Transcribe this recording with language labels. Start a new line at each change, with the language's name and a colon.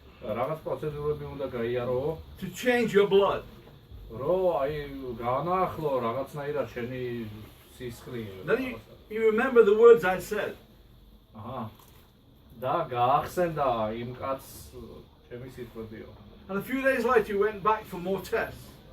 Georgian: რაღაც პროცედურები უნდა გაიარო.
English: To change your blood.
Georgian: რომ აი გაანახლო რაღაცნაირად შენი სისხლი.
English: Then you remember the words I said. აჰა.
Georgian: და გაახსენდა იმ კაცს ჩემი სიტყვებიო.
English: And a few days later he went back for more tests.